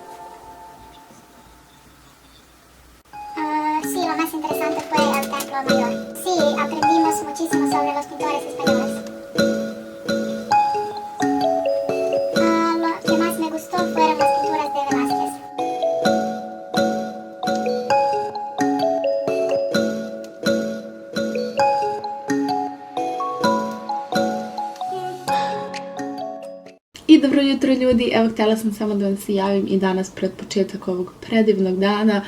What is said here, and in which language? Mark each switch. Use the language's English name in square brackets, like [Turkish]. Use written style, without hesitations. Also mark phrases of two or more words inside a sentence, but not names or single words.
[Spanish] Sí, lo más interesante fue el Templo Mayor. Sí, aprendimos muchísimo sobre los pintores españoles. Lo que más me gustó fueron las pinturas de Velázquez. [Croatian] I dobro jutro ljudi, evo htjela sam samo da vam se javim i danas pred početak ovog predivnog dana.